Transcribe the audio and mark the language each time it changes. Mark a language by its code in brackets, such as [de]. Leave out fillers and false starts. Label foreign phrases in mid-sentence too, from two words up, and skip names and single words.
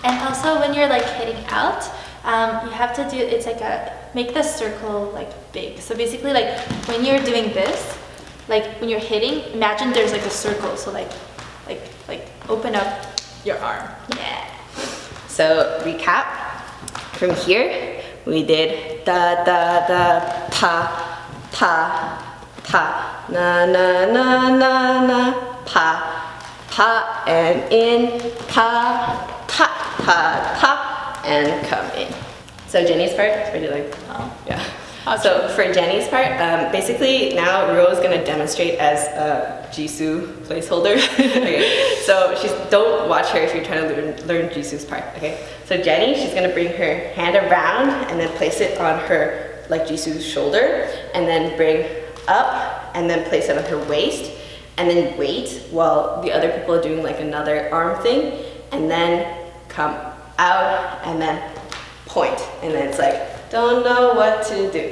[en] And also when you're like hitting out, you have to do, it's like make the circle like big. So basically like when you're doing this, like when you're hitting, imagine there's like a circle. So like open up your arm. Yeah. So recap, from here, we did da, da, da, pa, pa, pa, na, na, na, na, na, pa, pa, and in, pa, pa, pa, pa, and come in. So Jennie's part, or do you like? Oh. Yeah. So for Jennie's part, basically now Ro is going to demonstrate as a Jisoo placeholder. Okay. So don't watch her if you're trying to learn Jisoo's part. Okay. So Jennie, she's going to bring her hand around and then place it on her like Jisoo's shoulder, and then bring up and then place it on her waist, and then wait while the other people are doing like another arm thing, and then come out and then point, and then it's like don't know what to do.